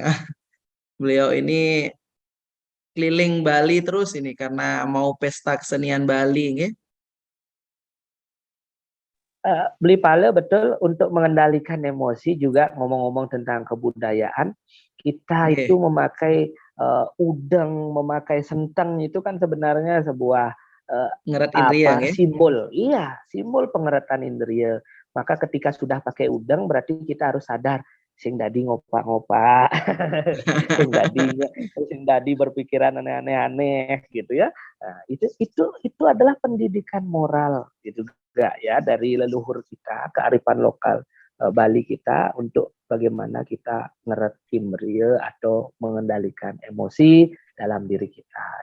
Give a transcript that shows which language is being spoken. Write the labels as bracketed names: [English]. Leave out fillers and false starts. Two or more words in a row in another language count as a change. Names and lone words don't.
[Indonesian] Beliau ini keliling Bali terus ini karena mau pesta kesenian Bali, ya. Beli pala betul untuk mengendalikan emosi juga ngomong-ngomong tentang kebudayaan. Kita Nggih, itu memakai udeng, memakai senteng itu kan sebenarnya sebuah [Balinese] ngeret indria nggih. [Indonesian] simbol. Iya, simbol pengeratan indera. Maka ketika sudah pakai udeng berarti kita harus sadar [Balinese] sing dadi ngopak-ngopak, [Indonesian] sing dadi berpikiran aneh-aneh gitu ya. Nah, itu adalah pendidikan moral gitu juga ya dari leluhur kita, kearifan lokal Bali kita untuk bagaimana kita ngeretim ria atau mengendalikan emosi dalam diri kita.